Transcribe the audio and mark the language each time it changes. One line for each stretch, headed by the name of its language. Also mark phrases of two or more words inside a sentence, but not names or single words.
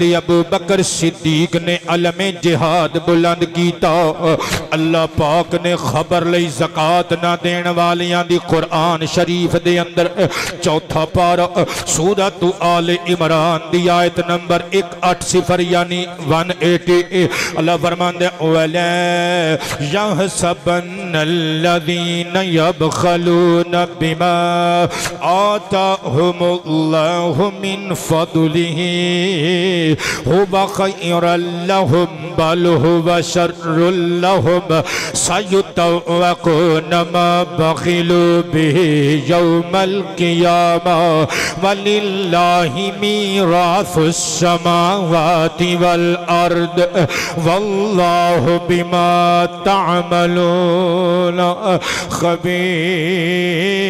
Punjabi: ابو بکر صدیق نے علم جہاد بلند کیتا اللہ پاک نے خبر لئی زکاة نہ دین والیاں دی قرآن شریف دے اندر چوتھا پارا سورۃ آل عمران دی آیت نمبر 180 یعنی 180 اللہ فرمان دے
Arabic: وَلَا يَحْسَبَنَّ الَّذِينَ يَبْخَلُونَ بِمَا آتَاهُمُ اللَّهُ مِنْ فَضْلِهِ هُوَ خَيْرًا لَهُمْ بَلْ هُوَ شَرٌّ لَهُمْ سَيُطَوَّقُونَ مَا بَخِلُوا بِهِ يَوْمَ الْقِيَامَةِ وَلِلَّهِ مِيرَاثُ السَّمَاوَاتِ وَالْأَرْضِ واللہ بما تعملون خبیر